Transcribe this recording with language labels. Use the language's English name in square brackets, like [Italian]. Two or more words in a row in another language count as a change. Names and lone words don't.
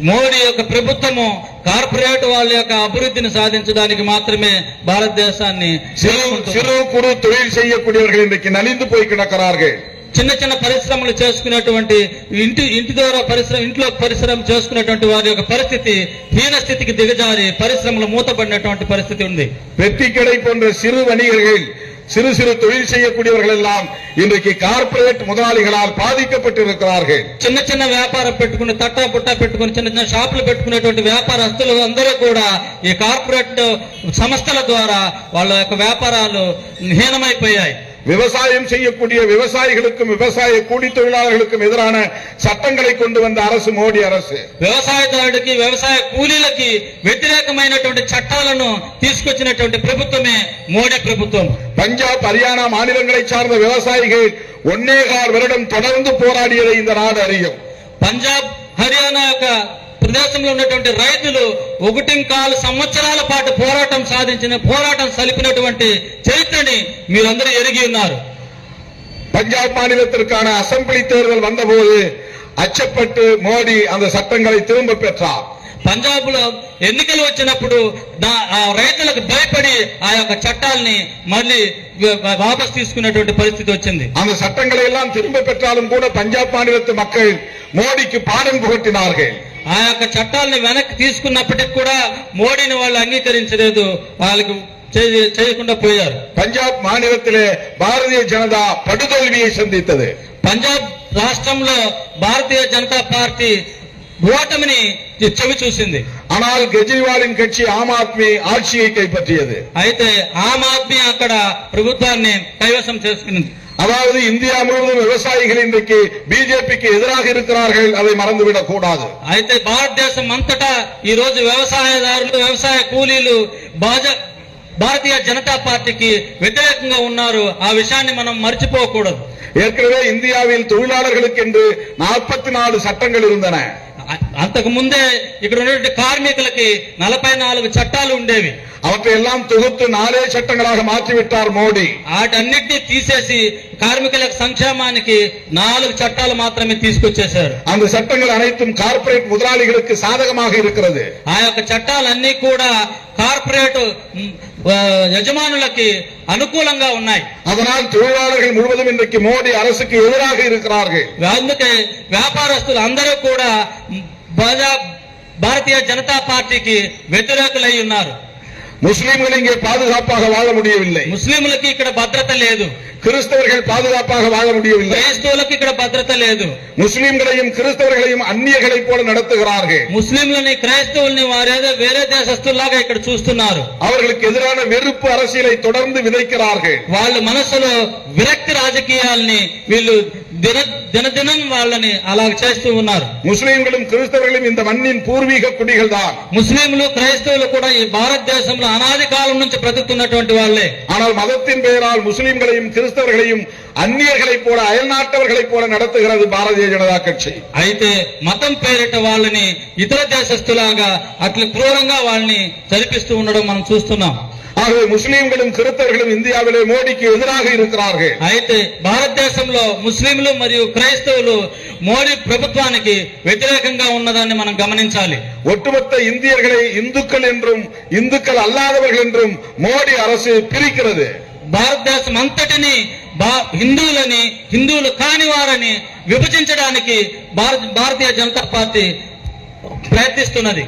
[Telugu] మోడీ యొక్క ప్రభుత్వము కార్పొరేట్ వాళ్ళ యొక్క అభివృద్ధిని సాధించడానికి మాత్రమే భారతదేశాన్ని [Tamil] சிறு குறு தொழில் செய்யக்கூடியவர்கள் இன்றைக்கு நலிந்து போய் கிடக்கிறார்கள். [Telugu] చిన్న చిన్న పరిశ్రమలు చేసుకునేటువంటి ఇంటి ద్వారా ఇంట్లో పరిశ్రమ చేసుకునేటువంటి వారి యొక్క పరిస్థితి హీన స్థితికి దిగజారి పరిశ్రమలు మూతపడినటువంటి పరిస్థితి ఉంది. [Tamil] பெட்டிக்கடை போன்ற சிறு வணிகர்கள் சிறு சிறு தொழில் செய்யக்கூடியவர்கள் எல்லாம் இன்றைக்கு கார்ப்பரேட் முதலாளிகளால் பாதிக்கப்பட்டிருக்கிறார்கள். [Telugu] చిన్న చిన్న వ్యాపారం పెట్టుకుని తట్టా పుట్టా పెట్టుకుని చిన్న చిన్న షాపులు పెట్టుకునేటువంటి వ్యాపారస్తులు అందరూ కూడా ఈ కార్పొరేట్ సంస్థల ద్వారా వాళ్ళ యొక్క వ్యాపారాలు హీనమైపోయాయి. [Tamil] விவசாயம் செய்யக்கூடிய விவசாயிகளுக்கும் விவசாய கூலி தொழிலாளர்களுக்கும் எதிரான சட்டங்களை கொண்டு வந்த அரசு மோடி அரசு. [Telugu] వ్యవసాయదారుడికి వ్యవసాయ కూలీలకి వ్యతిరేకమైనటువంటి చట్టాలను తీసుకొచ్చినటువంటి ప్రభుత్వమే మోడీ ప్రభుత్వం. [Tamil] பஞ்சாப் ஹரியானா மாநிலங்களை சார்ந்த விவசாயிகள் 1.25 வருடம் தொடர்ந்து போராடியதை இந்த நாடு அறியும். [Telugu] పంజాబ్ హర్యానా యొక్క ప్రదేశంలో ఉన్నటువంటి రైతులు 1.25 సంవత్సరాల పాటు పోరాటం సలిపినటువంటి చరిత్రని మీరందరూ ఎరిగి ఉన్నారు. [Tamil] பஞ்சாப் மாநிலத்திற்கான அசெம்பிளி தேர்தல் வந்தபோது அச்சப்பட்டு மோடி அந்த சட்டங்களை திரும்ப பெற்றார். [Telugu] పంజాబ్ లో ఎన్నికలు వచ్చినప్పుడు రైతులకు భయపడి ఆ యొక్క చట్టాలని మళ్ళీ వాపస్ తీసుకునేటువంటి పరిస్థితి వచ్చింది. [Tamil] அந்த சட்டங்களை எல்லாம் திரும்ப பெற்றாலும் கூட பஞ்சாப் மாநிலத்து மக்கள் மோடிக்கு பாடம் புகட்டினார்கள். [Telugu] ఆ యొక్క చట్టాలని వెనక్కి తీసుకున్నప్పటికీ కూడా మోడీని వాళ్ళు అంగీకరించలేదు, వాళ్ళకి చేయకుండా పోయారు. [Tamil] பஞ்சாப் மாநிலத்திலே பாரதிய ஜனதா படுதோல்வியை சந்தித்தது. [Telugu] పంజాబ్ రాష్ట్రంలో భారతీయ జనతా పార్టీ ఓటమిని చెవి చూసింది. [Tamil] ஆனால் கெஜ்ரிவாலின் கட்சி ஆம் ஆத்மி ஆட்சியை கைப்பற்றியது. [Telugu] అయితే ఆమ్ ఆద్మీ అక్కడ ప్రభుత్వాన్ని కైవసం చేసుకున్నది. [Tamil] அதாவது இந்தியா முழுவதும் விவசாயிகள் இன்றைக்கு பிஜேபிக்கு எதிராக இருக்கிறார்கள், அதை மறந்துவிடக் கூடாது. [Telugu] అయితే భారతదేశం అంతటా ఈ రోజు వ్యవసాయదారులు వ్యవసాయ కూలీలు భారతీయ జనతా పార్టీకి వ్యతిరేకంగా ఉన్నారు. ఆ విషయాన్ని మనం మర్చిపోకూడదు. [Tamil] ஏற்கனவே இந்தியாவில் தொழிலாளர்களுக்கு என்று 44 சட்டங்கள் இருந்தன. [Telugu] అంతకు ముందే ఇక్కడ ఉన్నటువంటి కార్మికులకి 44 చట్టాలు ఉండేవి. [Tamil] அவற்றை எல்லாம் தொகுத்து 4 சட்டங்களாக மாற்றிவிட்டார் மோடி. [Telugu] వాటన్నిటినీ తీసేసి కార్మికుల సంక్షేమానికి 4 చట్టాలు మాత్రమే తీసుకొచ్చేశారు. [Tamil] அந்த சட்டங்கள் அனைத்தும் கார்ப்பரேட் முதலாளிகளுக்கு சாதகமாக இருக்கிறது. [Telugu] ఆ యొక్క చట్టాలన్నీ కూడా కార్పొరేట్ యజమానులకి అనుకూలంగా ఉన్నాయి. [Tamil] அதனால் தொழிலாளர்கள் முழுவதும் இன்றைக்கு மோடி அரசுக்கு எதிராக இருக்கிறார்கள். [Telugu] అందుకే వ్యాపారస్తులు అందరూ కూడా భారతీయ జనతా పార్టీకి వ్యతిరేకులై ఉన్నారు. [Tamil] முஸ்லிம்கள் இங்கே பாதுகாப்பாக வாழ முடியவில்லை. [Telugu] ముస్లింలకి ఇక్కడ భద్రత లేదు. [Tamil] கிறிஸ்தவர்கள் பாதுகாப்பாக வாழ முடியவில்லை. [Telugu] క్రైస్తవులకు ఇక్కడ భద్రత లేదు. [Tamil] முஸ்லிம்களையும் கிறிஸ்தவர்களையும் அந்நியர்களைப் போல நடத்துகிறார்கள். [Telugu] ముస్లింలని క్రైస్తవుల్ని వారేదో వేరే దేశస్తుల్లాగా ఇక్కడ చూస్తున్నారు. [Tamil] அவர்களுக்கு எதிரான வெறுப்பு அரசியலை தொடர்ந்து விதைக்கிறார்கள். [Telugu] వాళ్ళ మనసులో విరక్తి రాజకీయాల్ని వీళ్ళు దినదినం వాళ్ళని అలా చేస్తూ ఉన్నారు. [Tamil] முஸ்லிம்களும் கிறிஸ்தவர்களும் இந்த மண்ணின் பூர்வீக குடிகள் தான். [Telugu] ముస్లింలు క్రైస్తవులు కూడా ఈ భారతదేశంలో అనాది కాలం నుంచి బ్రతుకుతున్నటువంటి వాళ్ళే. [Tamil] ஆனால் மதத்தின் பெயரால் முஸ்லிம்களையும் கிறிஸ்தவர்களையும் அந்நியர்களைப் போல அயல்நாட்டவர்களைப் போல நடத்துகிறது பாரதிய ஜனதா கட்சி. [Telugu] అయితే మతం పేరిట వాళ్ళని ఇతర దేశస్తులాగా అట్లా క్రూరంగా వాళ్ళని చదిపిస్తూ ఉండడం మనం చూస్తున్నాం. [Tamil] ஆகவே முஸ்லிம்களும் கிறிஸ்தவர்களும் இந்தியாவிலே மோடிக்கு எதிராக இருக்கிறார்கள். [Telugu] అయితే భారతదేశంలో ముస్లింలు మరియు క్రైస్తవులు మోడీ ప్రభుత్వానికి వ్యతిరేకంగా ఉన్నదాన్ని మనం గమనించాలి. [Tamil] ஒட்டுமொத்த இந்தியர்களை இந்துக்கள் என்றும் இந்துக்கள் அல்லாதவர்கள் என்றும் மோடி அரசு பிரிக்கிறது. [Telugu] భారతదేశం అంతటిని హిందువులు కాని వారని విభజించడానికి భారతీయ జనతా పార్టీ ప్రయత్నిస్తున్నది.